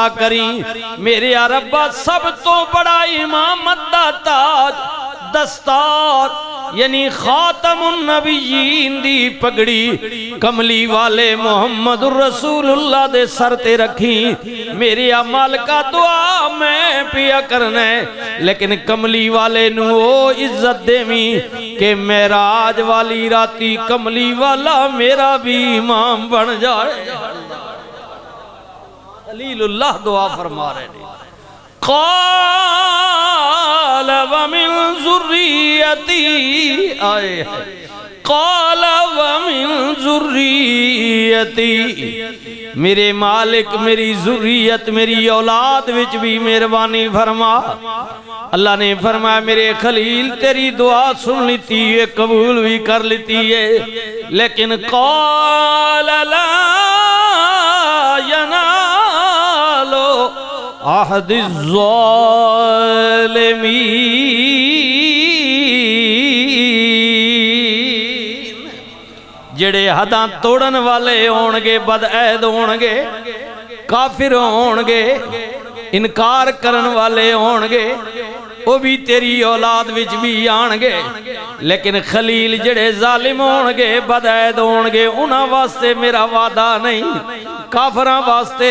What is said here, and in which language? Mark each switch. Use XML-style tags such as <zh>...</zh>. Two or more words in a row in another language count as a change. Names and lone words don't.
<pa>کری میرے ربا سب توں وڈا امامت دا تاج دستار یعنی</pa> <ar>خاتم النبيين</ar> <pa>دی پگڑی کملی والے محمد رسول اللہ دے سر تے رکھی میرے عمل کا دعا میں پیا کرنا لیکن کملی والے نوں او عزت دیویں کہ معراج والی راتی کملی والا میرا بھی امام بن جائے. خلیل اللہ دعا فرما رہے نے</pa> <ar>قال ومن ذريتي</ar> <pa>آئے</pa> <ar>قال ومن ذريتي</ar> <pa>میرے مالک میری ذریت میری اولاد وچ بھی مہربانی فرما. اللہ نے فرمایا میرے خلیل تیری دعا سن لیتی ہے قبول بھی کر لیتی ہے لیکن</pa> <ar>قال لا ينال عهدي الظالمين</ar> <pa>جیہڑے حداں توڑن والے ہونگے بدعہد ہونگے کافر ہونگے انکار کرن والے ہونگے وو بھی تیری اولاد وچ بھی آنگے لیکن خلیل جیہڑے ظالم ہونگے بدعہد ہونگے انہاں واسطے میرا وعدہ نہیں کافراں واسطے</pa>